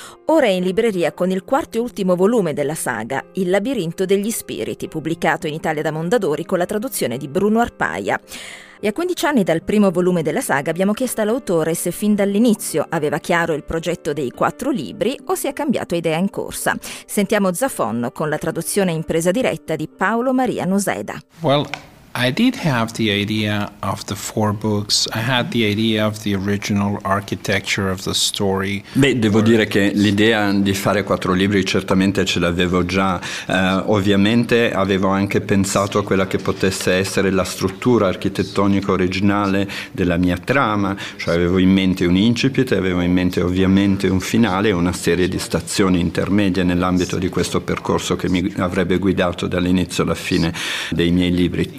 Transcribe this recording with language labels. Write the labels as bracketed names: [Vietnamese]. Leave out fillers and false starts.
[Italian] Ora è in libreria con il quarto e ultimo volume della saga, Il labirinto degli spiriti, pubblicato in Italia da Mondadori con la traduzione di Bruno Arpaia. E a 15 anni dal primo volume della saga abbiamo chiesto all'autore se fin dall'inizio aveva chiaro il progetto dei quattro libri o si è cambiato idea in corsa. Sentiamo Zafón con la traduzione in presa diretta di Paolo Maria Noseda. [English] Well, I did have the idea of the four books. I had the idea of the original architecture of the story. [Italian] Beh, devo dire che l'idea di fare quattro libri certamente ce l'avevo già. Ovviamente avevo anche pensato a quella che potesse essere la struttura architettonica originale della mia trama, cioè avevo in mente un incipit, avevo in mente ovviamente un finale e una serie di stazioni intermedie nell'ambito di questo percorso che mi avrebbe guidato dall'inizio alla fine dei miei libri.